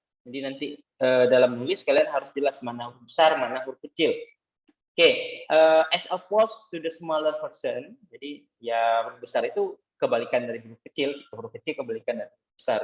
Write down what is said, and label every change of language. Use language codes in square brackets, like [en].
[id] Jadi nanti dalam nulis kalian harus jelas mana huruf besar, mana huruf kecil. [en] Oke, as opposed to the smaller version. [id] Jadi ya huruf besar itu kebalikan dari huruf kecil kebalikan dari huruf besar.